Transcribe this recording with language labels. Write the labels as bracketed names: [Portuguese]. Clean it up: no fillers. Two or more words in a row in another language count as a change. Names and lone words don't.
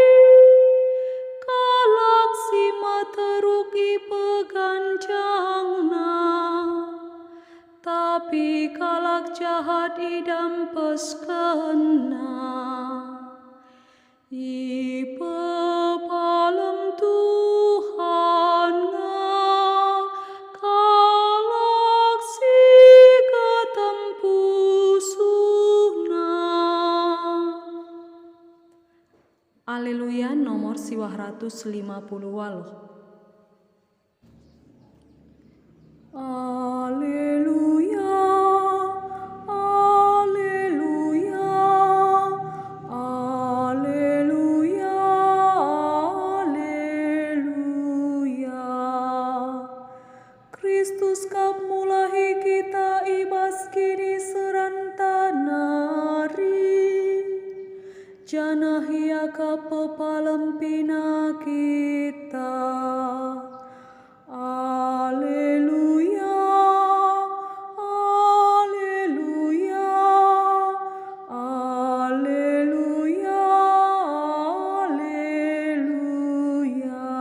[Batak Karo] Galaksi materuk ipeganjangna. Tapi kalak jahat idam peskena. Ipepalem Tuhan ngakalaksi ketempusuhna. Haleluya nomor 258. Haleluya, haleluya, haleluya, haleluya. Kristus kap mulahi kita ibas kini serantanari. Janahia kap pepalem pina kita. Haleluya, haleluya, haleluya, haleluya.